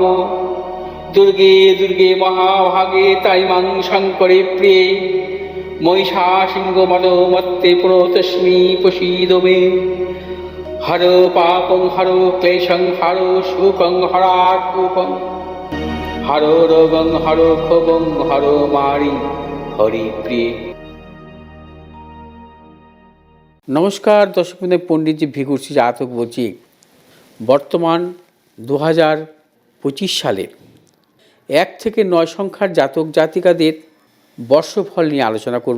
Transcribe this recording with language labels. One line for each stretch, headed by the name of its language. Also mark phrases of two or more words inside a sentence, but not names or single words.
Sanskrit: दुर्गे दुर्गे महाभागे ताइमां शङ्करे प्रिये महिषासिंहमदोमत्ते प्रणतोऽस्मि प्रसीद मे। हरो पापं हरो क्लेशं हरो शोकं हरात्मकं हरो रोगं हरो क्षोभं हरो मारि हरिप्रिये।
Bangla: নমস্কার দর্শক বন্ধু, পণ্ডিতজি ভিগুরসি জাতক বলছি। বর্তমান 2025 সালের 1 থেকে 9 সংখ্যার জাতক জাতিকাদের বর্ষফল নিয়ে আলোচনা করব।